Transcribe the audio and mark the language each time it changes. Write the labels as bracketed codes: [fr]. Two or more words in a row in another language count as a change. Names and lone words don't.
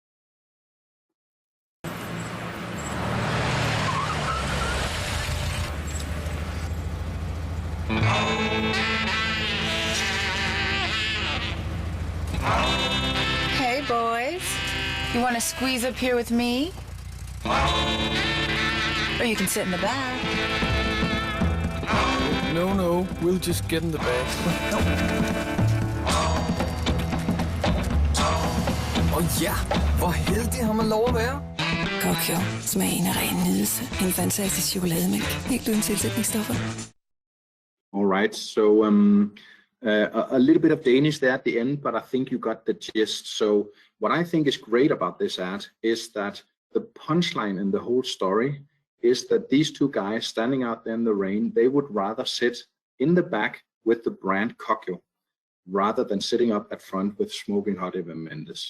[en] Hey boys, you want to squeeze up here with me? Or you can sit in the back. No, we'll just get in the back. [da] Ja, hvor heldig har man lov at være. Kokjo, smagen er ren nydelse. En fantastisk chokolademælk. Helt uden tilsætningsstoffer. [en] All right, so a little bit of Danish there at the end, but I think you got the gist. So what I think is great about this ad is that the punchline in the whole story is that these two guys standing out there in the rain, they would rather sit in the back with the brand Kokyo rather than sitting up at front with smoking hot Evan Mendes.